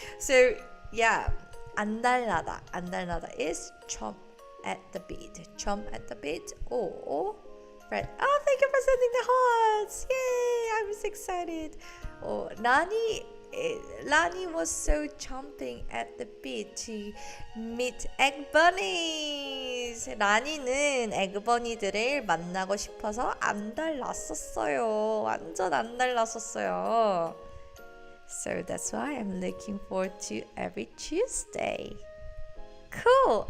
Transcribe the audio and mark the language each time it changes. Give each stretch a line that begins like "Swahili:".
English: So yeah, 안달나다 is chomp at the beat. Chomp at the beat or right. Oh, thank you for sending the hearts. Yay! I'm so excited. Oh, Lani was so chomping at the beat to meet Eggbunnies.
Korean: 라니는 에그버니들을 만나고 싶어서 안달났었어요. 완전 안달났었어요.
English: So that's why I'm looking forward to every Tuesday. Cool.